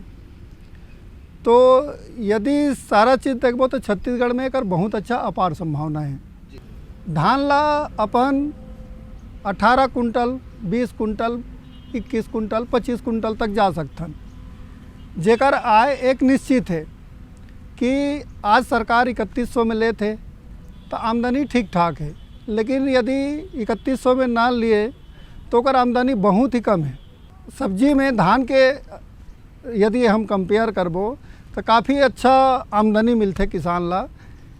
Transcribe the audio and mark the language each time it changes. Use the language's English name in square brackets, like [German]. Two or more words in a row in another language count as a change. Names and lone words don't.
[Chhattisgarhi] तो यदि सारा चीज़ देखबो तो छत्तीसगढ़ में एक बहुत अच्छा अपार संभावना है। धान ला अपन 18 कुंटल, 20 कुंटल, 21 कुंटल, 25 कुंटल तक जा सकथन, जेकर आय एक निश्चित है कि आज सरकार 3100 में लेते तो आमदनी ठीक ठाक है। लेकिन यदि 3100 में ना लिए तो कर आमदनी बहुत ही कम है। सब्जी में धान के यदि हम कंपेयर करबो तो काफ़ी अच्छा आमदनी मिलते किसान ला।